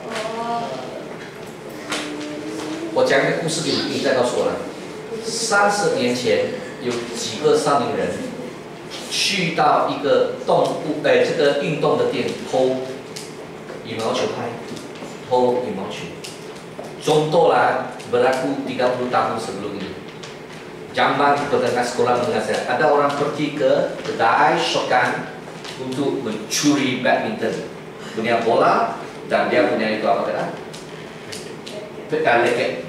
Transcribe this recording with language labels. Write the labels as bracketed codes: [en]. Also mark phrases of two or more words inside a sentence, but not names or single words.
[zh] 我讲一个故事给你，再告诉我了。30年前，有几个少年人去到一个这个运动的店偷羽毛球拍，偷羽毛球。 [ms] Contohlah berlaku 30 tahun sebelum ini. Zaman ketika sekolah menengah saya, ada orang pergi ke kedai Shokan untuk mencuri badminton, punya bola dan dia punya itu apa kata? Leket.